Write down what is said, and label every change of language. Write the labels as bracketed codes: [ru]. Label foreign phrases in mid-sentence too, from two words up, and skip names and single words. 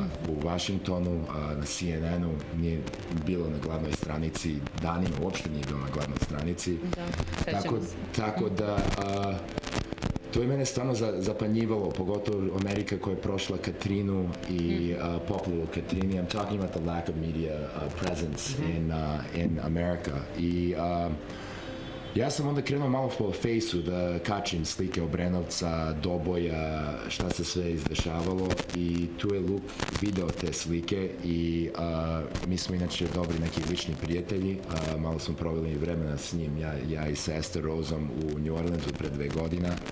[sr] U Washingtonu, na CNN-u nije bilo na glavnoj stranici, danima uopšte nije bilo na glavnoj stranici. Tako da to je mene stvarno zapanjivalo, pogotovo Amerika koja je prošla Katrinu i poplavu Katrini. [en] I'm talking about the lack of media presence in America. [sr] I ja sam onda krenuo malo po Fejsu da kačim slike Obrenovca, Doboja, šta se sve izdešavalo i tu je Luke video te slike i mi smo inače dobri neki lični prijatelji, malo smo proveli vremena s njim, ja i sa Esther Roseom u New Orleansu pred 2 godina.